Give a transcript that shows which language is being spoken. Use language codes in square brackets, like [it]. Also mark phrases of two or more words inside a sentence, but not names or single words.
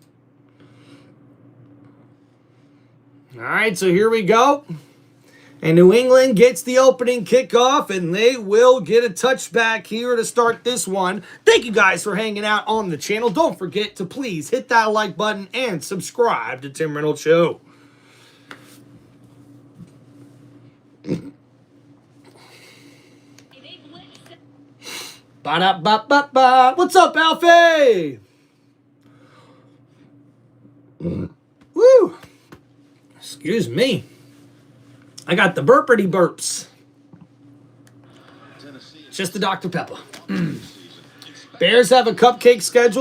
[en] All right, so here we go. And New England gets the opening kickoff, and they will get a touchback here to start this one. Thank you guys for hanging out on the channel. Don't forget to please hit that like button and subscribe to Tim Reynolds Show. Ba-da-ba-ba-ba. What's up, Alfie? Woo! Excuse me. I got the burpity burps. Just the Dr. Pepper. Bears have a cupcake schedule.